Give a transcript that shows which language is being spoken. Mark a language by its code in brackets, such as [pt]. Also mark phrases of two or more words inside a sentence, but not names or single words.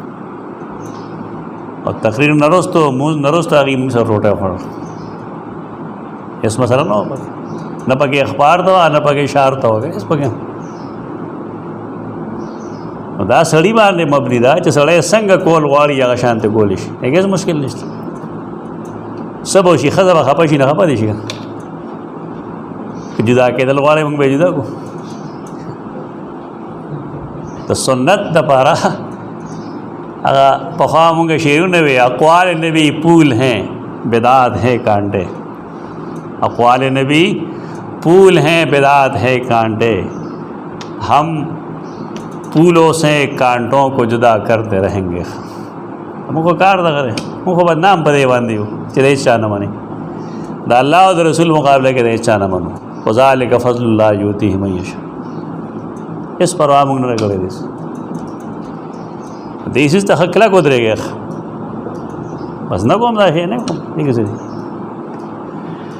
[ps] او تقریر نه وروستو مونځ نه وروسته هغې مونږ سره روټۍ وخوړل هېڅ مسله نه وه نه پکې اخبار ته وه نه پکې اشار ته وه هېڅ پکې نو دا سړي باندې مبني ده چې سړی څنګه کول غواړي هغه شانته کولی شي هغې هېڅ مشکل نشته څه به وشي ښځه به خفه شي نه خفه دې شي که جدا کېدل غواړئ موږ به یې جدا کړو د سنت دپاره هغه پخوا مونږ شعرونه وی [ur] اقوال نبی پول ہیں بدعات ہیں کانٹے اقوال نبی پول ہیں بدعات ہے کانٹے ہم پولوں سے کانٹوں کو جدا کرتے رہیں گے [ps] موږ خو کار دغه دی موږ خو بدنام په دې باندې یو چې د هېڅ چا نه منې د الله او د رسول مقابله کې د هېڅ چا نه منو [ar] وذلک فضل الله یؤتیه من یشاء [ps] هېڅ پروا موږ نه کړی دی دې څیز ته کلک ودرېږي بس نه کوم دا شی نه کوم دې کې څه دي